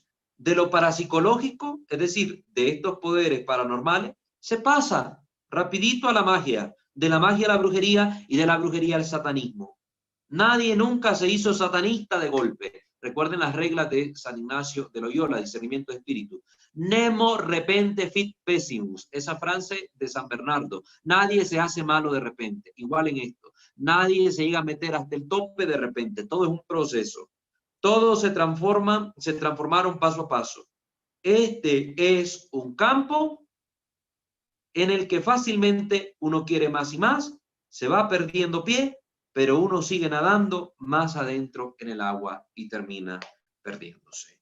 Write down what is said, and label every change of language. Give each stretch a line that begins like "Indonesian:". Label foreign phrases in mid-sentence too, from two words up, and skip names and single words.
Spanish: De lo parapsicológico, es decir, de estos poderes paranormales, se pasa rapidito a la magia, de la magia a la brujería y de la brujería al satanismo. Nadie nunca se hizo satanista de golpe. Recuerden las reglas de San Ignacio de Loyola, discernimiento de espíritu.
Latin: Nemo repente fit pessimus,
Spanish: esa frase de San Bernardo. Nadie se hace malo de repente. Igual en esto. Nadie se llega a meter hasta el tope de repente. Todo es un proceso. Todos se transformaron paso a paso. Este es un campo en el que fácilmente uno quiere más y más, se va perdiendo pie, pero uno sigue nadando más adentro en el agua y termina perdiéndose.